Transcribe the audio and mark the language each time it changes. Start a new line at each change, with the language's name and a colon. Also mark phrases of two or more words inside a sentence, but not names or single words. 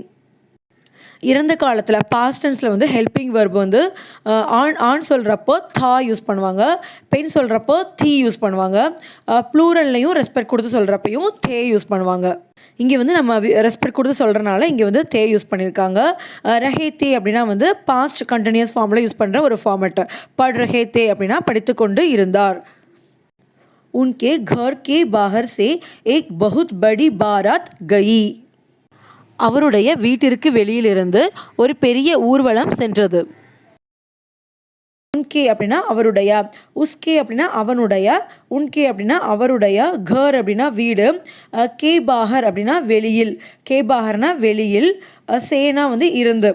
Tamil: இறந்த காலத்தில்
English: past tense
Tamil: வந்து
English: helping verb
Tamil: வந்து ஆண் சொல்கிறப்போ தா யூஸ் பண்ணுவாங்க, பெண் சொல்கிறப்போ தீ யூஸ் பண்ணுவாங்க, ப்ளூரல்லையும் ரெஸ்பெக்ட் கொடுத்து சொல்கிறப்பையும் தே யூஸ் பண்ணுவாங்க. இங்கே வந்து நம்ம ரெஸ்பெக்ட் கொடுத்து சொல்கிறனால இங்கே வந்து தே யூஸ் பண்ணியிருக்காங்க.
Hindi: रहे थे
Tamil: அப்படின்னா வந்து
English: past continuous form
Tamil: யூஸ் பண்ணுற ஒரு ஃபார்மெட்டு. பட்
Hindi: रहे थे
Tamil: அப்படின்னா படித்து கொண்டு இருந்தார்.
Hindi: உன்கே घर के बाहर से एक बहुत बड़ी बारात गई.
Tamil: அவருடைய வீட்டிற்கு வெளியிலிருந்து ஒரு பெரிய ஊர்வலம் சென்றது. உன்கே அப்படின்னா அவருடைய, உஸ்கே அப்படின்னா அவனுடைய, உன்கே அப்படின்னா அவருடைய, கர் அப்படின்னா வீடு,
Hindi: के बाहर
Tamil: அப்படின்னா வெளியில்,
Hindi: के बाहर
Tamil: வெளியில், சேனா வந்து இருந்து.